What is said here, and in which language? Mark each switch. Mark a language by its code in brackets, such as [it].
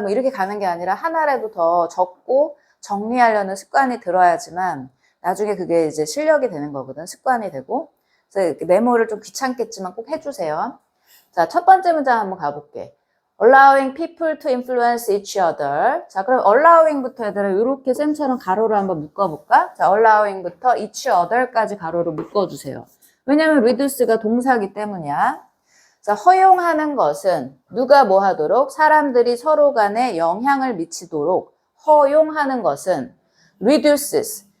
[ko] 뭐 이렇게 가는 게 아니라 하나라도 더 적고 정리하려는 습관이 들어야지만 나중에 그게 이제 실력이 되는 거거든. 습관이 되고. 그래서 메모를 좀 귀찮겠지만 꼭 해주세요. 자, 첫 번째 문장 한번 가볼게. [en] Allowing people to influence each other. [ko] 자, 그럼 allowing부터 얘들아 이렇게 쌤처럼 가로로 한번 묶어볼까? 자, allowing부터 each other까지 가로로 묶어주세요. 왜냐면 reduce가 동사기 때문이야. 자, 허용하는 것은 누가 뭐 하도록? 사람들이 서로 간에 영향을 미치도록 허용하는 것은 reduces.